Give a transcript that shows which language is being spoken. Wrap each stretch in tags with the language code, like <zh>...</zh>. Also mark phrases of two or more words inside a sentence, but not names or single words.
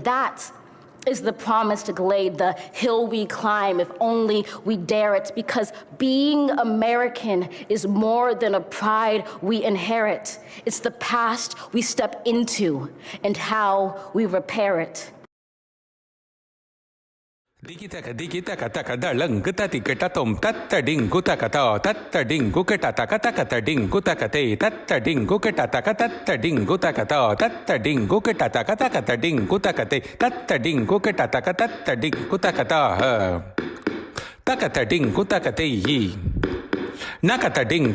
<en>That is the promised glade, the hill we climb, if only we dare it, because being American is more than a pride we inherit. It's the past we step into and how we repair it. Digitaka taka dalang gutati ketatom tatta ding gutakata tatta ding guketaka taka ding gutakate tatta ding guketaka tatta ding gutakata tatta ding guketaka taka ding gutakate tatta ding guketaka tatta ding gutakata takata ding gutakate yi nakata ding</en>